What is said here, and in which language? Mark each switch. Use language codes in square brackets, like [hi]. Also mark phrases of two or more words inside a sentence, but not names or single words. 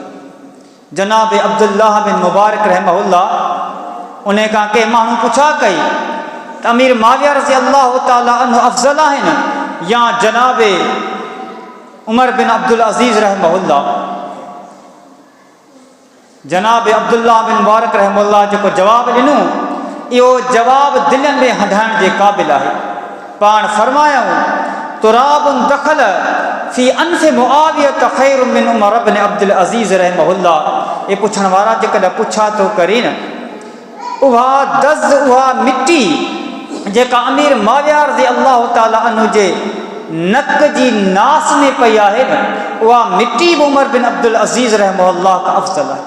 [sd] जनाब अब्दुल्लाह बिन मुबारक रहमहुल्लाह, उन खां के माण्हू पुछा कई त अमीर माविया [ar] رضي الله تعالى عنه [sd] अफ़ज़ल आहिनि या जनाब उमर बिन अब्दुल अज़ीज़ रहमहुल्लाह। जनाब अब्दुल्ला बिन मुबारक रहमतुल्लाह जेको जवाबु ॾिनो इहो जवाबु दिलनि में हंधाइण जे क़ाबिल आहे। पाण फरमायूं [ar] تراب دخل في أنف معاوية خير من عمر ابن عبد العزيز رحمه الله. [sd] ये पुछण वारा जेकॾहिं पुछा थो करे न उहा दज़ उहा मिटी जेका अमीर माविया [ar] رضي الله تعالى عنه [sd] जे नक जी नास में पई आहे न उहा मिटी बि उमर बिन अब्दुल अज़ीज़ रहमहुल्लाह का अफ़ज़ल आहे।